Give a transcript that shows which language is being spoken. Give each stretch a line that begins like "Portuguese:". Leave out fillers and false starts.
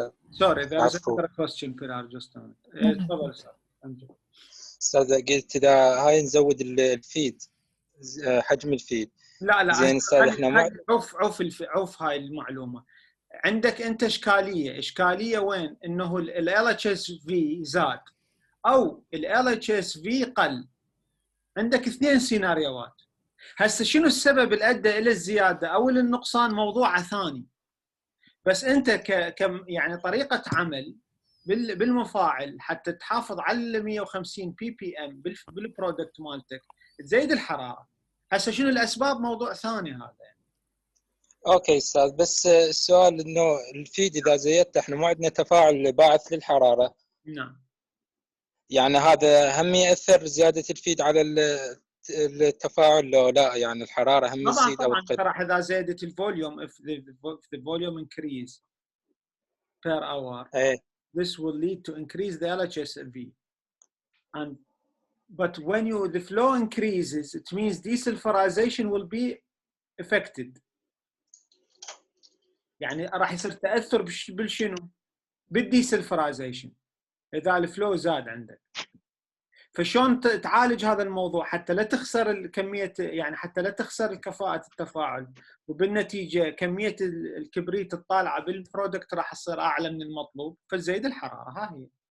English: sorry there is another question بلار just تفضل
Arabic: استاذ. قلت اذا هاي نزود الفيد، حجم الفيد. لا زين استاذ احنا عوف هاي المعلومه. عندك انت اشكاليه وين؟ انه ال LHSV زاد او ال LHSV قل. عندك اثنين سيناريوهات. هسه شنو السبب اللي ادى الى الزياده او النقصان موضوع ثاني، بس انت يعني طريقه عمل بالمفاعل حتى تحافظ على 150 PPM بالبرودكت مالتك تزيد الحراره. هسه شنو الاسباب موضوع ثاني هذا. اوكي استاذ، بس السؤال انه الفيد اذا زيدته احنا ما عندنا تفاعل باعث للحراره. نعم. يعني هذا هم ياثر زياده الفيد على التفاعل لو لا، يعني الحراره هم تزيد او تقل؟ طبعا اذا زادت الفوليوم
English: if the volume increase per hour this will lead to increase the LHSV and but when the flow increases it means desulfurization will be affected.
Arabic: يعني راح يصير تاثر بالشنو؟ بالديسلفرايزيشن اذا الفلو زاد عندك. فشلون تعالج هذا الموضوع حتى لا تخسر الكميه، يعني حتى لا تخسر كفاءه التفاعل وبالنتيجه كميه الكبريت الطالعه بالبرودكت راح تصير اعلى من المطلوب فتزيد الحراره. ها هي.